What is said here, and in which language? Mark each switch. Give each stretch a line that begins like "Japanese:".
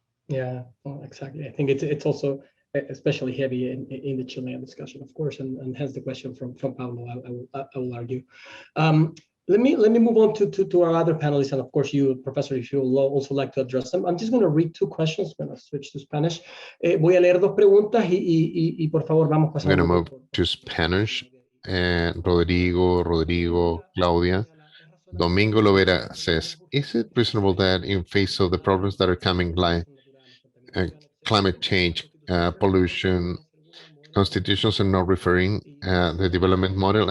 English: Yeah, well, exactly. I think it's also especially heavy in the Chilean discussion, of course, and hence the question from Pablo, I will argue. Let me move on to our other panelists, and of course you, Professor, if you will also like to address them. I'm just going to read two questions when I switch to Spanish.
Spanish: Voy a leer dos preguntas y por favor vamos pasando.
English: I'm going to move to Spanish, and Rodrigo, Claudia. Domingo Lovera says, is it reasonable that in face of the problems that are coming, like climate change, pollution, constitutions are not referring the development model?